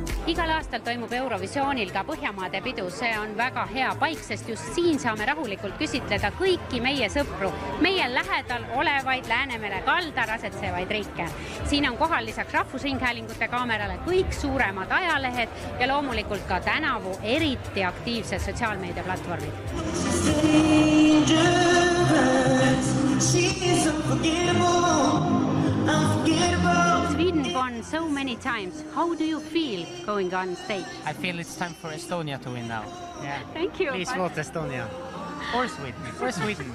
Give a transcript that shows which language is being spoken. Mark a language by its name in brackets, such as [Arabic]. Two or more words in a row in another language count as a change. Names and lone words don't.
[Estonian] Igal aastal toimub Eurovisioonil ka Põhjamaade pidu. See on väga hea paik, sest just siin saame rahulikult küsitleda kõiki meie sõpru, meie lähedal olevaid Läänemere kaldal asetsevaid riike. Siin on kohal lisaks Rahvusringhäälingute kaamerale kõik suuremad ajalehed ja loomulikult ka tänavu eriti aktiivsed sotsiaalmeediaplatvormid. [English] Sweden won so many times. How do you feel going on stage? I feel it's time for Estonia to win now. Yeah. Thank you. Please vote Estonia. Or Sweden. Or Sweden.